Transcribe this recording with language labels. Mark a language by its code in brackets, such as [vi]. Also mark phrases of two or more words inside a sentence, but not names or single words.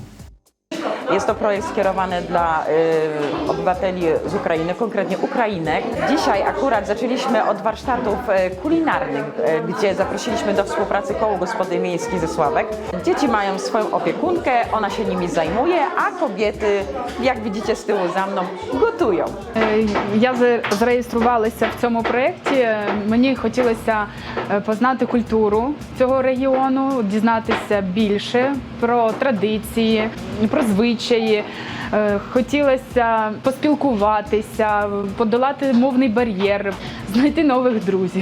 [pl] Jest to projekt skierowany dla obywateli z Ukrainy, konkretnie Ukrainek. Dzisiaj akurat zaczęliśmy od warsztatów kulinarnych, gdzie zaprosiliśmy do współpracy Koło Gospodyń Miejskich ze Sławek. Dzieci mają swoją opiekunkę, ona się nimi zajmuje, a kobiety, як widzicie з tyłu za mną, gotują. [uk] Я зареєструвалася в цьому проєкті. Мені хотілося познати культуру цього регіону, дізнатися більше про традиції, про звичаї. Хотілося поспілкуватися, подолати мовний бар'єр, знайти нових друзів.